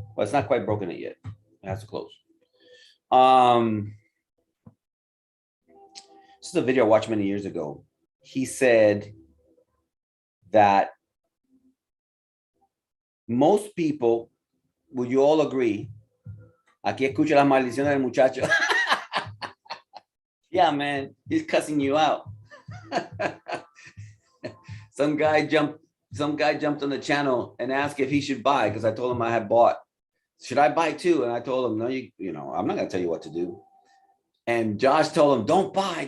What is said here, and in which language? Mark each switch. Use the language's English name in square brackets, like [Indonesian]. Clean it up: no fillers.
[English] Well, it's not quite broken it yet. It has to close. This is a video I watched many years ago. He said that most people, will you all agree? [Spanish] Aquí escucha la maldición del muchacho. [English] Yeah, man, he's cussing you out. Some guy jumped on the channel and asked if he should buy, because I told him I had bought. Should I buy too? And I told him, no, you know, I'm not gonna tell you what to do. And Josh told him, don't buy.